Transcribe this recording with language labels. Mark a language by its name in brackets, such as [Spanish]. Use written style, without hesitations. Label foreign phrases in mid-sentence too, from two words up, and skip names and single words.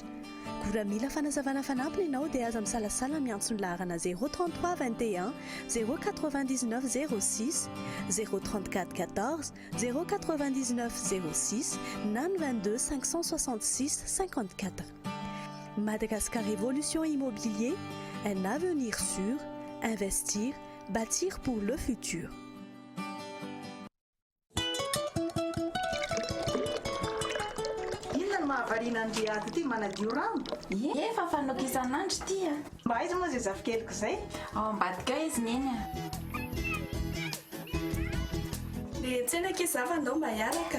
[Malagasy] Koa mila fanazavana fanampiny ianao dia aza misalasala miantsona laharana 033 21 099 06 034 14 099 06 na 22 566 54. [French] Madagascar Évolution Immobilier, un avenir sûr, investir, bâtir pour le futur. [Malagasy] Mahavariana andriady ity manadio rano. Efa fanokisan'andro tia. Mba aiza moa izay zafikeliko izay? Ao ambadika izy neny. Dia tsena kizava andao mba hiaraka.